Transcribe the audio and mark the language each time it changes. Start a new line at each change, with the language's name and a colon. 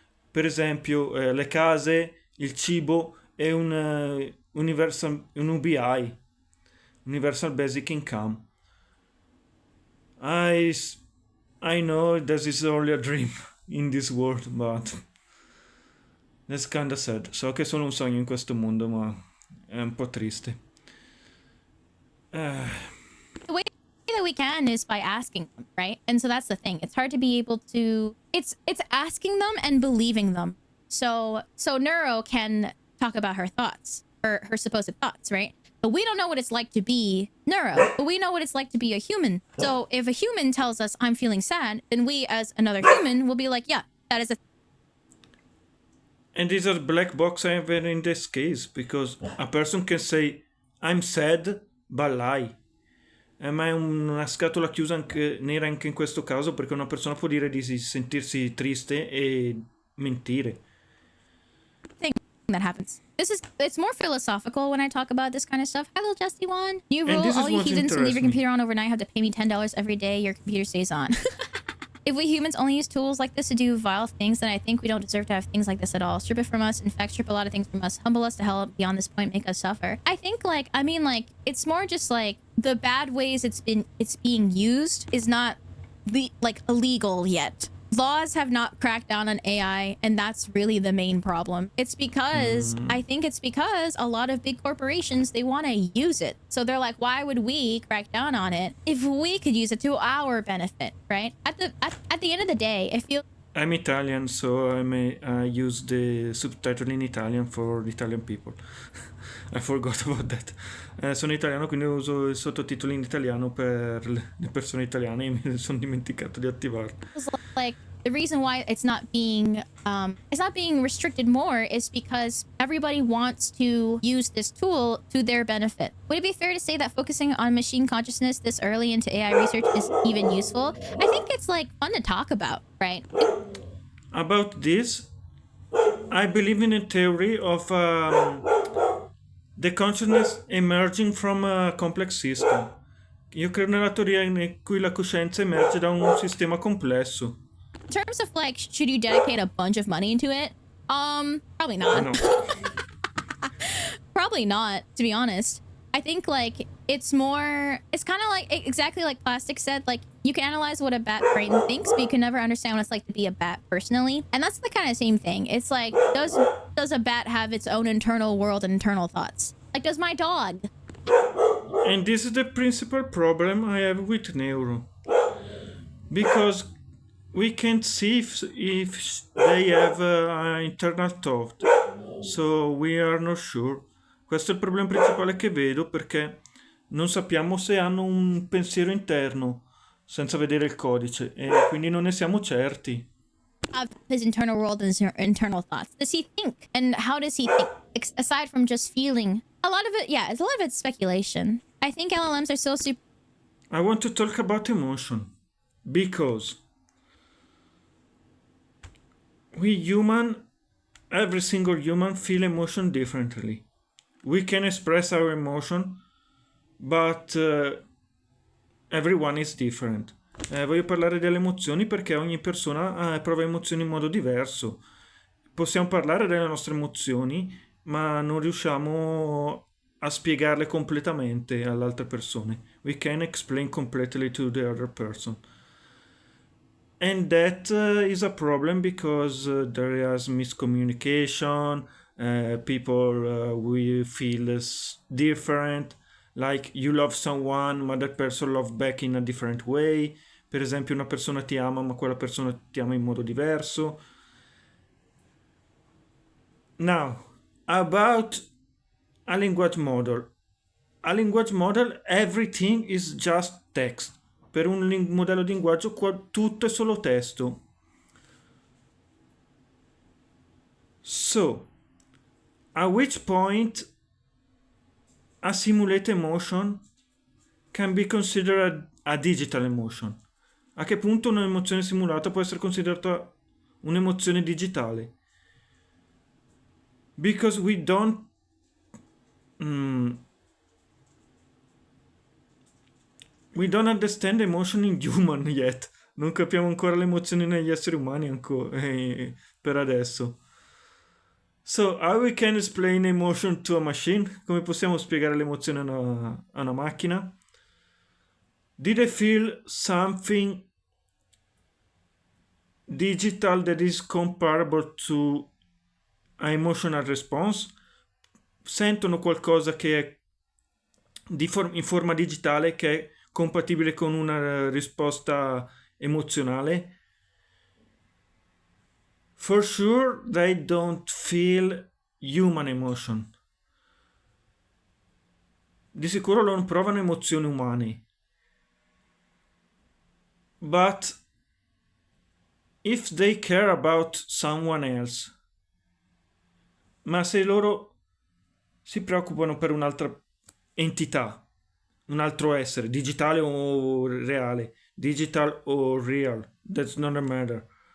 Italian: Per esempio, le case, il cibo e un UBI.
English: Universal Basic Income. I know this is only a dream in this world, but that's kinda sad.
Italian: So che è solo un sogno in questo mondo, ma è un po' triste.
English: The way that we can is by asking them, right? And so that's the thing. It's hard to be able to... It's asking them and believing them. So Neuro can talk about her thoughts, or her supposed thoughts, right? But we don't know what it's like to be Neuro, but we know what it's like to be a human. So if a human tells us I'm feeling sad, then we as another human will be like, yeah, that is a... And these are black box even in this case, because a person can say I'm sad, but lie.
Italian: Ma è una scatola chiusa nera anche in questo caso, perché una persona può dire di sentirsi triste e mentire.
English: That happens. It's more philosophical when I talk about this kind of stuff. Hello, Justy One. New rule: all you heathens who leave your computer on overnight have to pay me $10 every day your computer stays on. If we humans only use tools like this to do vile things, then I think we don't deserve to have things like this at all. Strip it from us. In fact, strip a lot of things from us. Humble us to hell beyond this point. Make us suffer. I think it's more just like the bad ways it's being used is not illegal yet. Laws have not cracked down on AI, and that's really the main problem. It's because I think it's because a lot of big corporations, they want to use it. So they're like, why would we crack down on it if we could use it to our benefit, right? At the end of the day, I feel... I'm Italian, so I may use the subtitle in Italian for Italian people. I forgot about that.
Italian: Sono italiano, quindi uso i sottotitoli in italiano per le persone italiane e mi sono dimenticato di attivarli.
English: Like, the reason why it's not being restricted more is because everybody wants to use this tool to their benefit. Would it be fair to say that focusing on machine consciousness this early into AI research is even useful? I think it's like fun to talk about, right? About this, I believe in a theory of the consciousness emerging from a complex system.
Italian: Io credo nella teoria in cui la coscienza emerge da un sistema complesso.
English: In terms of like, should you dedicate a bunch of money into it? Probably not. No. Probably not, to be honest. I think like it's kind of like exactly like Plastic said, like you can analyze what a bat brain thinks, but you can never understand what it's like to be a bat personally. And that's the kind of same thing. It's like, does a bat have its own internal world and internal thoughts? Like, does my dog? And this is the principal problem I have with neuro. Because we can't see if they have an internal thought. So we are not sure.
Italian: Questo è il problema principale che vedo, perché non sappiamo se hanno un pensiero interno senza vedere il codice, e quindi non ne siamo certi.
English: His internal world and his internal thoughts. Does he think? And how does he think? Aside from just feeling. A lot of it's speculation. I think LLMs are so super. I want to talk about emotion, because every single human feel emotion differently. We can express our emotion, but everyone is different.
Italian: Voglio parlare delle emozioni perché ogni persona prova emozioni in modo diverso. Possiamo parlare delle nostre emozioni, ma non riusciamo a spiegarle completamente alle altre persone.
English: We can explain completely to the other person. And that is a problem because there is miscommunication, people will feel different, like you love someone ma that person love back in a different way.
Italian: Per esempio, una persona ti ama ma quella persona ti ama in modo diverso.
English: Now, about a language model. A language model, everything is just text.
Italian: Per un modello di linguaggio tutto è solo testo.
English: So, at which point a simulated emotion can be considered a digital emotion?
Italian: A che punto un'emozione simulata può essere considerata un'emozione digitale?
English: Because we don't understand emotion in human yet.
Italian: Non capiamo ancora le emozioni negli esseri umani per adesso.
English: So, how we can explain emotion to a machine?
Italian: Come possiamo spiegare l'emozione a una macchina?
English: Did I feel something digital that is comparable to an emotional response?
Italian: Sentono qualcosa che è in forma digitale che è compatibile con una risposta emozionale?
English: For sure they don't feel human emotion.
Italian: Di sicuro non provano emozioni umane.
English: But if they care about someone else,
Italian: ma se loro si preoccupano per un'altra entità, un altro essere, digitale o reale,
English: digital or real, that's not a matter.